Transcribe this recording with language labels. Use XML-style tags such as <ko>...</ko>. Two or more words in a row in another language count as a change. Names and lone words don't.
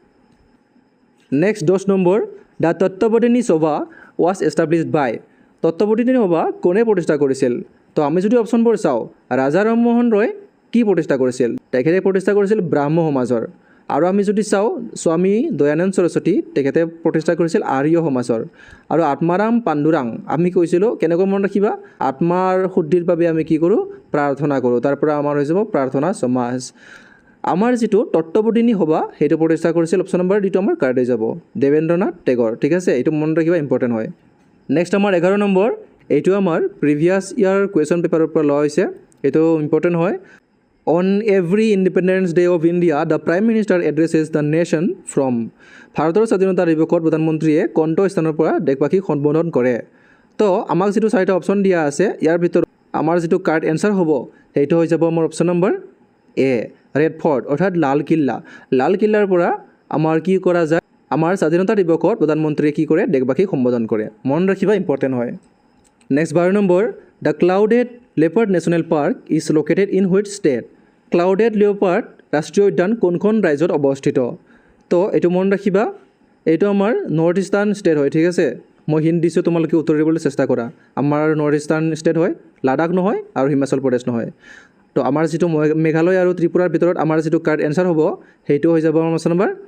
<en>next 10 number the Tattvabodhini Sabha was established by Tattvabodhini Sabha</en> <as>কোনে প্ৰতিষ্ঠা কৰিছিল তো আমি যদি অপশ্যনবোৰ চাওঁ ৰাজা ৰামমোহন ৰয় কি প্ৰতিষ্ঠা কৰিছিল তেখেতে প্ৰতিষ্ঠা কৰিছিল ব্ৰাহ্ম সমাজৰ আৰু আমি যদি চাওঁ স্বামী দয়ানন্দ সৰস্বতী তেখেতে প্ৰতিষ্ঠা কৰিছিল আৰ্য সমাজৰ আৰু আত্মাৰাম পাণ্ডুৰাং আমি কৈছিলোঁ কেনেকৈ মনত ৰাখিবা আত্মাৰ শুদ্ধিৰ বাবে আমি কি কৰোঁ প্ৰাৰ্থনা কৰোঁ তাৰ পৰা আমাৰ হৈ যাব প্ৰাৰ্থনা সমাজ আমাৰ যিটো তত্ত্ববোধিনী সভা সেইটো প্ৰতিষ্ঠা কৰিছিল</as> <en>option number D</en> <as>আমাৰ কাৰেক্ট হৈ যাব দেৱেন্দ্ৰনাথ টেগৰ ঠিক আছে এইটো মনত ৰাখিবা ইম্পৰ্টেণ্ট হয় নেক্সট আমাৰ 11 নম্বৰ এইটো আমাৰ</as> <en>previous year question paper</en> <as>পৰা লোৱা হৈছে এইটো ইম্পৰ্টেণ্ট হয়</as> <en>On every Independence Day of India, the Prime Minister addresses the nation from</en> <as>ভাৰতৰ স্বাধীনতা দিৱসত প্ৰধানমন্ত্ৰীয়ে কোনটো স্থানৰ পৰা দেশবাসীক সম্বোধন কৰে তো আমাক যিটো চাৰিটা অপশ্যন দিয়া আছে ইয়াৰ ভিতৰত আমাৰ যিটো</as> <en>correct answer</en> <as>হ'ব সেইটো হৈ যাব আমাৰ</as> <en>option number A Red Fort</en> <as>অৰ্থাৎ লাল কিল্লাৰ পৰা আমাৰ কি কৰা যায় আমাৰ স্বাধীনতা দিৱসত প্ৰধানমন্ত্ৰীয়ে কি কৰে দেশবাসীক সম্বোধন কৰে মনত ৰাখিবা ইম্পৰ্টেণ্ট হয় নেক্সট 12</as> <en>number the Clouded Leopard National Park is located in which state</en> <as>ক্লাউডেড লেপাৰ্ড ৰাষ্ট্ৰীয় উদ্যান কোনখন ৰাজ্যত অৱস্থিত তো এইটো মনত ৰাখিবা এইটো আমাৰ</as> <en>north eastern state</en> <as>হয় ঠিক আছে মই হিণ্ট দিছোঁ তোমালোকে উত্তৰ দিবলৈ চেষ্টা কৰা আমাৰ</as> <en>north eastern state</en> <as>হয় লাডাখ নহয় আৰু হিমাচল প্ৰদেশ নহয় তো আমাৰ যিটো মেঘালয় আৰু ত্ৰিপুৰাৰ ভিতৰত আমাৰ যিটো</as> <en>correct answer</en> <as>হ'ব সেইটো হৈ যাব আমাৰ</as> <en>option number</en>